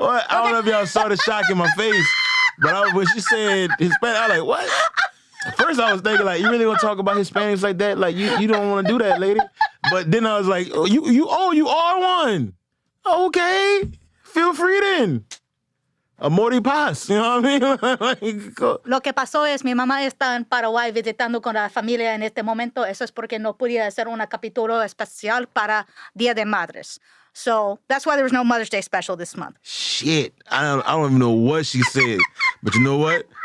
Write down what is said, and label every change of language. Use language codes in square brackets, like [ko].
[en] I don't know if y'all saw the shock in my face, but when she said Hispanic, I was like, what? At first I was thinking like, you really gonna talk about Hispanics like that? Like you don't want to do that, lady. But then I was like, oh, you are one. Okay, feel free then. [es] Amor y paz, [en] you know what I mean? Like, [es] Lo que pasó es mi mamá está en Paraguay visitando con la familia en este momento. Eso es porque no podía hacer un capítulo especial para Día de Madres. [en] So that's why there was no Mother's Day special this month. shit. I don't even know what she said, but you know what?